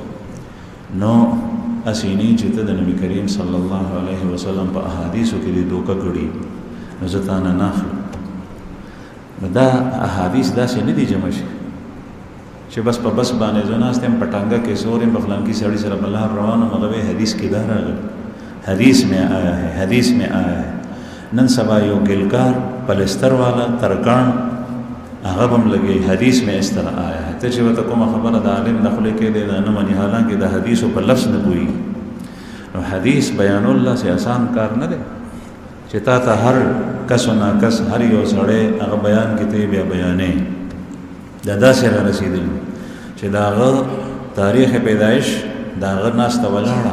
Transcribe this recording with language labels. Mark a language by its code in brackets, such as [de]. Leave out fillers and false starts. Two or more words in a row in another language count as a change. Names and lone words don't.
[ps] نو اسې نه چې ته د نبي کریم صلی الله علیه وسلم په احادیثو کې دې دوکه کړي نو زه تا نه اخلم. نو دا احادیث داسې نه دي جمع شي چې بس په بس باندې زه ناست یم په ټانګه کې سور یم په فلانکي سړي سره په لار روان یم هغه حدیث کې دا راغلی [ur] حدیث میں آیا ہے حدیث میں آیا ہے. [ps] نن سبا یو ګلکار پلستر والا ترکان هغه به هم لګي [ur] حدیث میں اس طرح آیا ہے. [ps] ته چې ورته کومه خبره د عالم د خولې کې دی دا نه مني حالانکې د حدیثو په لفظ نه پوهېږي. نو حدیث بیان الله سے آسان کار نه دی چې تا ته هر کس و ناکس هر یو سړی هغه بیان کې ته بیا بیانې. دا داسې را رسېدلي چې د هغه تاریخ پیدایش د هغه ناسته ولاړه.